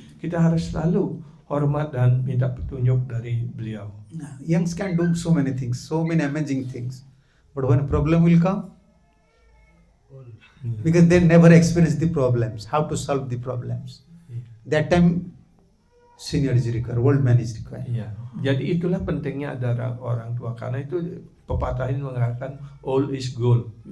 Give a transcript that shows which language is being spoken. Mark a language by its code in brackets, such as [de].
[id] Kita harus selalu hormat dan minta petunjuk dari beliau. [en] youngs can do so many things, so many amazing things. But when a problem will come, because they never experience the problems, how to solve the problems. That time, senior is required, old man is required. [id] Iya. Jadi itulah pentingnya ada orang tua, karena itu pepatah ini mengatakan [en] old is gold.